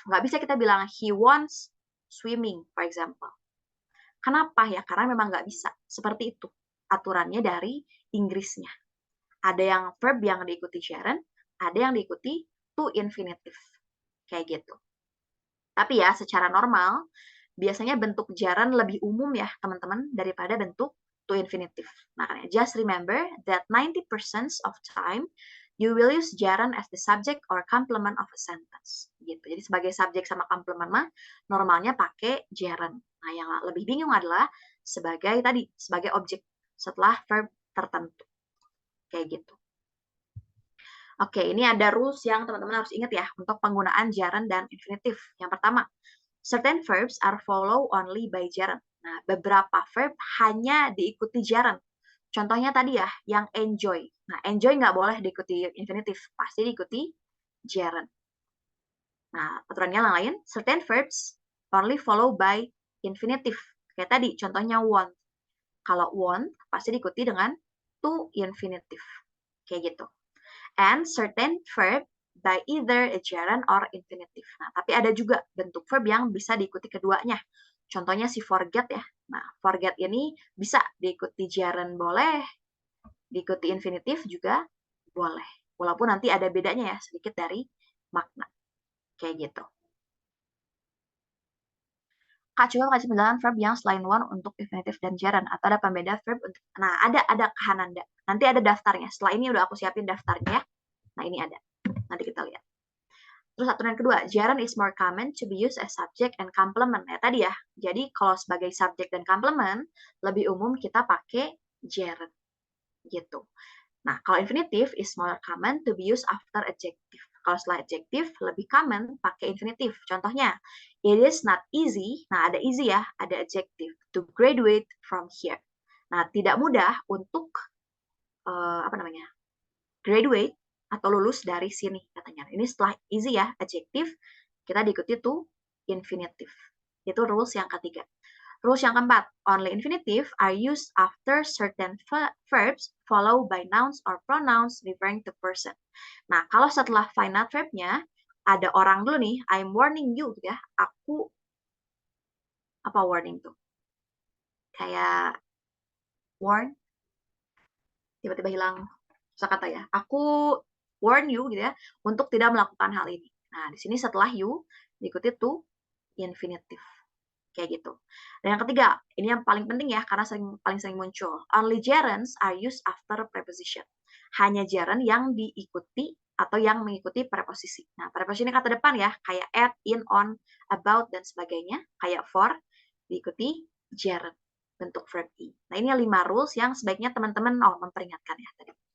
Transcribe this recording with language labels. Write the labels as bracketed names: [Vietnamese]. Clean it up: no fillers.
[Indonesian] Nggak bisa kita bilang [English] he wants swimming, [Indonesian] for example. Kenapa ya? Karena memang nggak bisa. Seperti itu aturannya dari Inggrisnya. Ada yang verb yang diikuti gerund, ada yang diikuti to infinitive. Kayak gitu. Tapi ya, secara normal, biasanya bentuk gerund lebih umum ya, teman-teman, daripada bentuk to infinitive. [English] Makanya, just remember that 90% of time, you will use gerund as the subject or complement of a sentence. [Indonesian] Gitu. Jadi sebagai subjek sama complement mah, normalnya pakai gerund. Nah, yang lebih bingung adalah sebagai objek setelah verb tertentu. Kayak gitu. Oke, ini ada rules yang teman-teman harus ingat ya untuk penggunaan gerund dan infinitive. Yang pertama, [English] certain verbs are followed only by gerund. [Indonesian] Nah, beberapa verb hanya diikuti gerund. Contohnya tadi ya, yang enjoy. Nah, enjoy nggak boleh diikuti infinitive, pasti diikuti gerund. Nah, aturannya yang lain, [English] certain verbs only followed by infinitive. [Indonesian] Kayak tadi, contohnya want. Kalau want, pasti diikuti dengan to infinitive. Kayak gitu. [English] And certain verb by either a gerund or infinitive. [Indonesian] Nah, tapi ada juga bentuk verb yang bisa diikuti keduanya. Contohnya si forget ya. Nah, forget ini bisa diikuti gerund boleh, diikuti infinitive juga boleh. Walaupun nanti ada bedanya ya sedikit dari makna. Kayak gitu. Kak, coba kasih penjelasan verb yang selain one untuk infinitive dan gerund. Atau ada pembeda verb untuk... Nah, ada Kak Hananda. Nanti ada daftarnya. Setelah ini udah aku siapin daftarnya ya. Nah, ini ada. Nanti kita lihat. Terus aturan kedua, [English] gerund is more common to be used as subject and complement. [Indonesian] Ya tadi ya. Jadi kalau sebagai subjek dan complement, lebih umum kita pakai gerund. Gitu. Nah, kalau [English] infinitive is more common to be used after adjective. [Indonesian] Kalau setelah adjective, lebih common pakai infinitive. Contohnya, [English] it is not easy. [Indonesian] Nah, ada easy ya, ada adjective. [English] To graduate from here. [Indonesian] Nah, tidak mudah untuk, graduate atau lulus dari sini katanya. Ini setelah easy ya, adjective, kita diikuti to infinitive. Itu rules yang ketiga. [English] Rules [Indonesian] yang keempat, [English] only infinitive are used after certain verbs followed by nouns or pronouns referring to person. [Indonesian] Nah, kalau setelah finite verbnya, ada orang dulu nih, [English] I'm warning you, [Indonesian] gitu ya. Aku, apa warning tuh? Kayak warn, tiba-tiba hilang kata ya. Aku [English] warn you, [Indonesian] gitu ya, untuk tidak melakukan hal ini. Nah, di sini setelah you, diikuti to infinitive. Kayak gitu. Dan yang ketiga, ini yang paling penting ya, karena paling sering muncul. [English] Only gerunds are used after preposition. [Indonesian] Hanya gerund yang diikuti atau yang mengikuti preposisi. Nah, preposisi ini kata depan ya, kayak at, in, on, about, dan sebagainya. Kayak for, diikuti gerund, bentuk verb i. Nah, ini 5 rules yang sebaiknya teman-teman memperingatkan ya tadi.